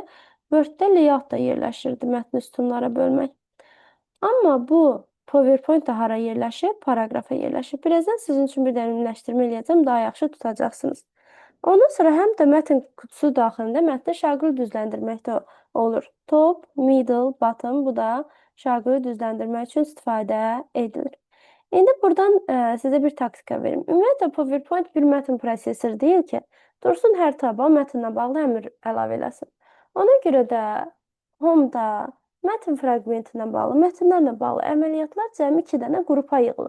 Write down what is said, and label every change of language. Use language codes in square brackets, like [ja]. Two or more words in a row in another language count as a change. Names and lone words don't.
[az] Word-də layout da yerləşirdi, mətni sütunlara bölmək. Amma bu, PowerPoint-da hara yerləşir? Paragrafa yerləşir. Birazdan sizin üçün bir də ümumiləşdirmə eləyəcəm, daha yaxşı tutacaqsınız. Ondan sonra həm də mətn qutusu daxilində mətni şaquli düzləndirmək də olur. [en] Top, middle, bottom, [az] bu da şaquli düzləndirmək üçün istifadə edilir. İndi buradan sizə bir taktika verim. Ümumiyyətlə, PowerPoint bir mətn prosesor deyil ki, dursun hər taba mətnlə bağlı əmr əlavə eləsin. Ona görə də Home-da mətn fraqmentinə bağlı, mətnlərlə bağlı əməliyyatlar cəmi 2 dənə qrupa yığılıb.